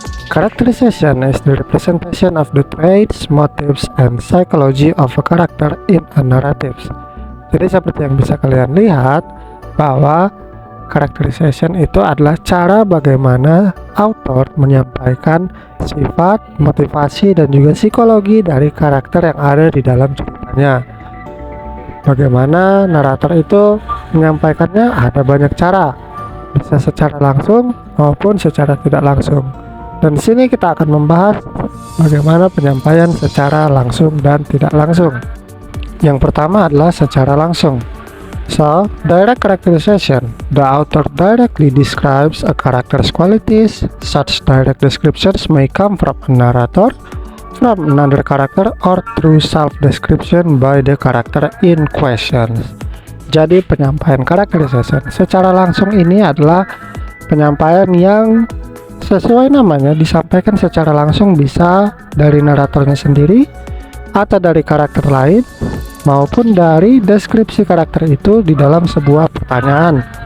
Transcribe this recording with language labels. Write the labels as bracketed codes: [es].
[en] Characterization is the representation of the traits, motives, and psychology of a character in a narrative. [id] Jadi seperti yang bisa kalian lihat, bahwa characterization itu adalah cara bagaimana author menyampaikan sifat, motivasi, dan juga psikologi dari karakter yang ada di dalam ceritanya. Bagaimana narator itu menyampaikannya ada banyak cara, bisa secara langsung maupun secara tidak langsung. Dan di sini kita akan membahas bagaimana penyampaian secara langsung dan tidak langsung. Yang pertama adalah secara langsung. [en] So, direct characterization. The author directly describes a character's qualities. Such direct descriptions may come from a narrator, from another character, or through self-description by the character in question. [id] Jadi penyampaian characterization secara langsung ini adalah penyampaian yang sesuai namanya disampaikan secara langsung, bisa dari naratornya sendiri atau dari karakter lain, maupun dari deskripsi karakter itu di dalam sebuah pertanyaan.